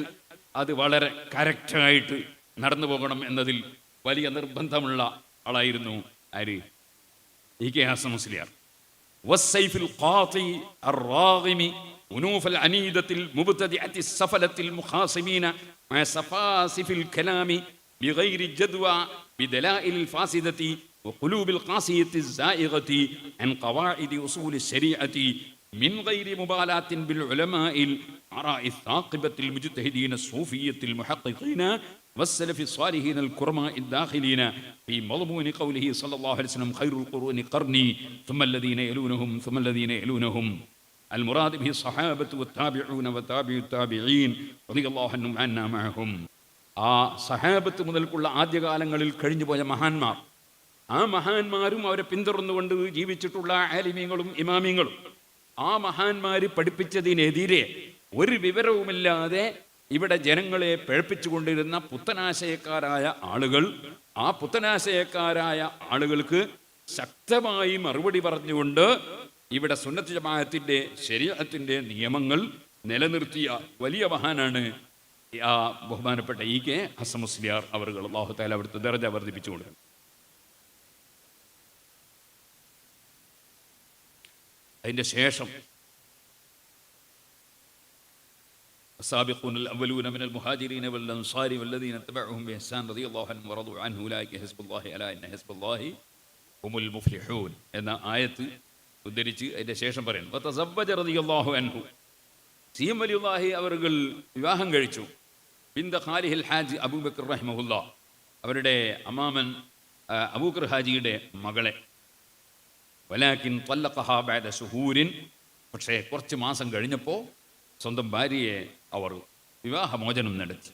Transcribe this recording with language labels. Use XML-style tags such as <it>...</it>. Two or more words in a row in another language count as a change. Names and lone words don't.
<ml>അത് വളരെ കറക്റ്റായിട്ട് നടന്നു പോകണം എന്നതിൽ വലിയ നിർബന്ധമുള്ള ആളായിരുന്നു ആര്?</ml> <ar>ഇ.കെ. ഹസൻ മുസ്ലിയാർ. والسيف القاطع الراغم أنوف العنيدة المبتدعة السفلة المخاصمين مع سفاسف الكلام بغير جدوى بالدلائل الفاسدة وقلوب القاسية الزائغة عن قواعد أصول الشريعة من غير مبالاة بالعلماء الآراء الثاقبة المجتهدين الصوفية المحققين والسلف الصالحين الكرماء الداخلين في مضمون قوله صلى الله عليه وسلم خير القرون قرني ثم الذين يلونهم ثم الذين يلونهم. المراد به الصحابة والتابعون وتابع التابعين رضي الله عنهم عنا معهم.</ar> <ml>ആ സഹാബത്ത് മുതൽക്കുള്ള ആദ്യകാലങ്ങളിൽ കഴിഞ്ഞുപോയ മഹാന്മാർ, ആ മഹാന്മാരും അവരെ പിന്തുടർന്നുകൊണ്ട് ജീവിച്ചിട്ടുള്ള ആലിമീങ്ങളും ഇമാമിങ്ങളും, ആ മഹാന്മാർ പഠിപ്പിച്ചതിനെതിരെ ഒരു വിവരവുമില്ലാതെ ഇവിടെ ജനങ്ങളെ പിഴപ്പിച്ചുകൊണ്ടിരുന്ന പുത്തനാശയക്കാരായ ആളുകൾ, ആ പുത്തനാശയക്കാരായ ആളുകൾക്ക് ശക്തമായി മറുപടി പറഞ്ഞുകൊണ്ട് ഇവിടെ സുന്നത്ത് ജമാഅത്തിന്റെ ശരീഅത്തിന്റെ നിയമങ്ങൾ നിലനിർത്തിയ വലിയ മഹാനാണ് ആ ബഹുമാനപ്പെട്ട ഇ.കെ. ഹസൻ മുസ്ലിയാർ അവറുകൾ.</ml> <ar>الله تعالى</ar> <ml>അവിടുത്തെ ദർജ വർദ്ധിപ്പിച്ചു കൊടുക്കും. അതിൻ്റെ ശേഷം</ml> <ar>السابقون الأولون من المهاجرين والأنصار والذين اتبعوهم بإحسان رضي الله عنهم ورضوا عنه أولئك حزب الله ألا إن حزب الله هم المفلحون</ar> <ml>എന്ന ആയത്ത് ഉദ്ധരിച്ച് അതിൻ്റെ ശേഷം പറയുന്നു</ml> <ar>وتزوج رضي الله عنه, സി.എം.</ar> <ml>വലിയുല്ലാഹി അവറുകൾ വിവാഹം കഴിച്ചു.</ml> <ar>بنت خاله الحاج أبو بكر رحمه الله,</ar> <ml>അവരുടെ അമ്മാമൻ അബൂബക്കർ ഹാജിയുടെ മകളെ.</ml> <ar>ولكن طلقها بعد شهور,</ar> <ml>പക്ഷേ കുറച്ച് മാസം കഴിഞ്ഞപ്പോൾ സ്വന്തം ഭാര്യയെ അവർ വിവാഹമോചനം നടത്തി.</ml>